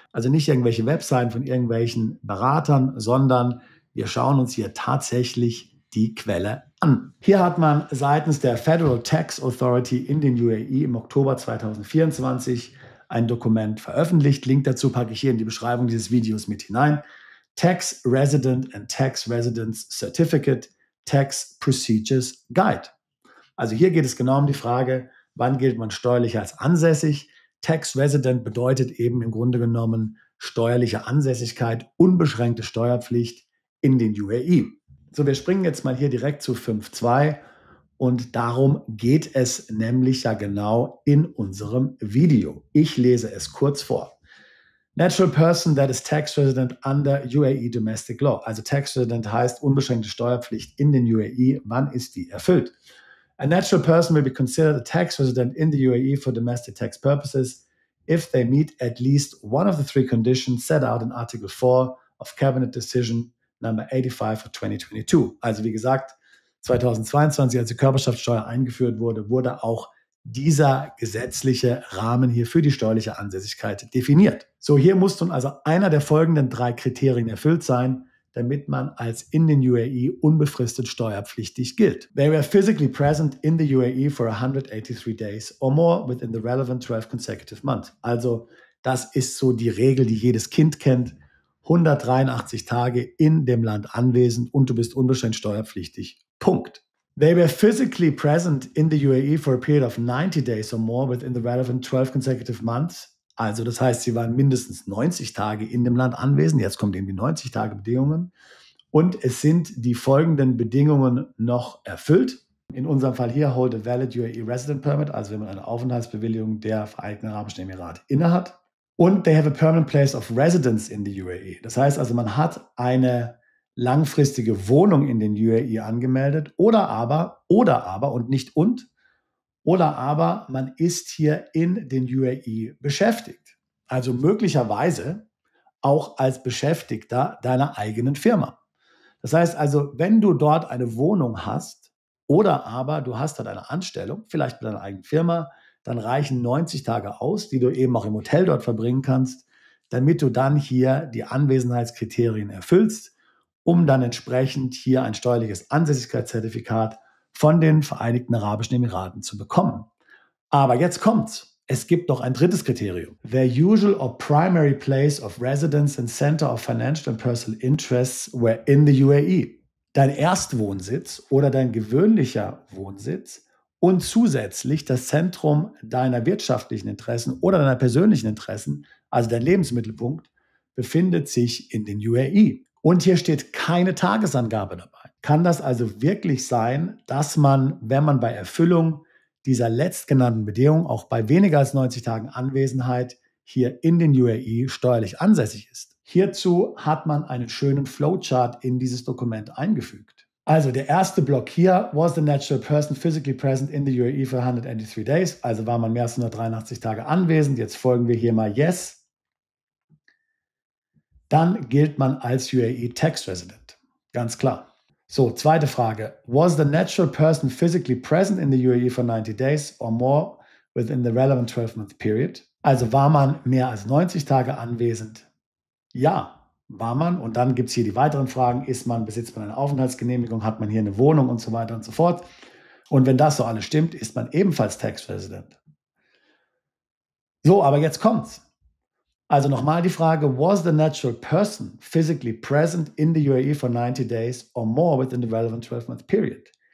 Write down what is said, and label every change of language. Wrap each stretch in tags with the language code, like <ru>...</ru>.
<de>Also nicht irgendwelche Webseiten von irgendwelchen Beratern, sondern wir schauen uns hier tatsächlich die Quelle an. Hier hat man seitens der Federal Tax Authority in den UAE im Oktober 2024 ein Dokument veröffentlicht. Link dazu packe ich hier in die Beschreibung dieses Videos mit hinein.</de> <en>Tax Resident and Tax Residence Certificate Tax Procedures Guide.</en> <de>Also hier geht es genau um die Frage, wann gilt man steuerlich als ansässig? Tax Resident bedeutet eben im Grunde genommen steuerliche Ansässigkeit, unbeschränkte Steuerpflicht in den UAE. So, wir springen jetzt mal hier direkt zu 5.2 und darum geht es nämlich ja genau in unserem Video. Ich lese es kurz vor.</de> <en>Natural person that is tax resident under UAE domestic law.</en> <de>Also tax resident heißt unbeschränkte Steuerpflicht in den UAE. Wann ist die erfüllt?</de> <en>A natural person will be considered a tax resident in the UAE for domestic tax purposes if they meet at least one of the three conditions set out in Article 4 of Cabinet Decision Number 85 for 2022.</en> <de>Also wie gesagt, 2022, als die Körperschaftsteuer eingeführt wurde, wurde auch dieser gesetzliche Rahmen hier für die steuerliche Ansässigkeit definiert. So, hier muss nun also einer der folgenden 3 Kriterien erfüllt sein, damit man als in den UAE unbefristet steuerpflichtig gilt.</de> <en>They were physically present in the UAE for 183 days or more within the relevant 12 consecutive months.</en> <de>Also das ist so die Regel, die jedes Kind kennt. 183 Tage in dem Land anwesend und du bist unbeschränkt steuerpflichtig. Punkt.</de> <en>They were physically present in the UAE for a period of 90 days or more within the relevant 12 consecutive months.</en> <de>Also das heißt, sie waren mindestens 90 Tage in dem Land anwesend. Jetzt kommen eben die 90 Tage Bedingungen. Und es sind die folgenden Bedingungen noch erfüllt. In unserem Fall hier</de> <en>hold a valid UAE Resident Permit,</en> <de>also wenn man eine Aufenthaltsbewilligung der Vereinigten Arabischen Emirate innehat.</de> <en>Und they have a permanent place of residence in the UAE.</en> <de>Das heißt also, man hat eine langfristige Wohnung in den UAE angemeldet oder aber und nicht und, oder aber man ist hier in den UAE beschäftigt. Also möglicherweise auch als Beschäftigter deiner eigenen Firma. Das heißt also, wenn du dort eine Wohnung hast oder aber du hast dort eine Anstellung, vielleicht mit deiner eigenen Firma, dann reichen 90 Tage aus, die du eben auch im Hotel dort verbringen kannst, damit du dann hier die Anwesenheitskriterien erfüllst, um dann entsprechend hier ein steuerliches Ansässigkeitszertifikat von den Vereinigten Arabischen Emiraten zu bekommen. Aber jetzt kommt's. Es gibt noch ein drittes Kriterium.</de> <en>Their usual or primary place of residence and center of financial and personal interests were in the UAE.</en> <de>Dein Erstwohnsitz oder dein gewöhnlicher Wohnsitz und zusätzlich das Zentrum deiner wirtschaftlichen Interessen oder deiner persönlichen Interessen, also dein Lebensmittelpunkt, befindet sich in den UAE. Und hier steht keine Tagesangabe dabei. Kann das also wirklich sein, dass man, wenn man bei Erfüllung dieser letztgenannten Bedingung auch bei weniger als 90 Tagen Anwesenheit hier in den UAE steuerlich ansässig ist? Hierzu hat man einen schönen Flowchart in dieses Dokument eingefügt. Also der erste Block hier,</de> <en>was the natural person physically present in the UAE for 183 days?</en> <de>Also war man mehr als 183 Tage anwesend. Jetzt folgen wir hier mal Yes. Dann gilt man als UAE Tax Resident. Ganz klar. So, zweite Frage.</de> <en>Was the natural person physically present in the UAE for 90 days or more within the relevant 12-month period?</en> <de>Also war man mehr als 90 Tage anwesend? Ja, war man. Und dann gibt es hier die weiteren Fragen. Besitzt man eine Aufenthaltsgenehmigung? Hat man hier eine Wohnung und so weiter und so fort? Und wenn das so alles stimmt, ist man ebenfalls Tax Resident. So, aber jetzt kommt's. Also nochmal die Frage,</de> <en>was the natural person physically present in the UAE for 90 days or more within the relevant 12-month period?</en>